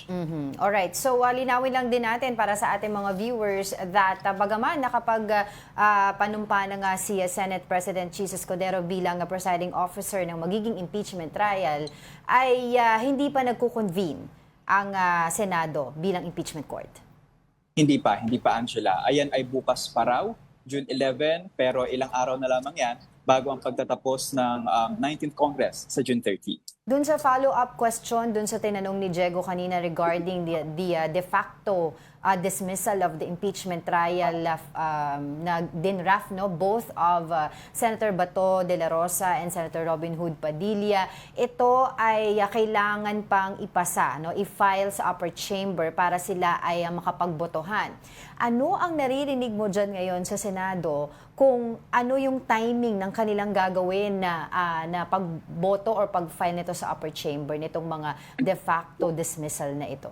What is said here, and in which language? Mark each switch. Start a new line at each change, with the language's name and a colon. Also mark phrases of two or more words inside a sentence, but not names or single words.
English: Alright, so
Filipino: linawin lang din natin para sa ating mga viewers that bagaman panumpa na nga si Senate President Chis Escudero bilang
English: presiding officer
Filipino: ng magiging
English: impeachment trial,
Filipino: ay hindi pa nagko-convene ang Senado bilang
English: impeachment court.
Filipino: Hindi pa Angela. Ayan ay bukas pa raw, June 11, pero ilang araw na lamang yan bago ang pagtatapos ng 19th Congress sa June 30. Dun sa
English: follow-up question,
Filipino: dun sa tinanong ni Diego kanina
English: regarding the de facto dismissal of the impeachment trial
Filipino: na dinraf
English: both of
Filipino: Senator Bato de la Rosa and Senator Robin Hood Padilla, ito ay kailangan pang ipasa, i-file sa
English: upper chamber
Filipino: para sila ay makapagbotohan. Ano ang naririnig mo dyan ngayon sa Senado kung ano yung timing ng kanilang gagawin na pagboto or pag-file nito sa
English: upper chamber
Filipino: nitong mga
English: de facto dismissal
Filipino: na ito?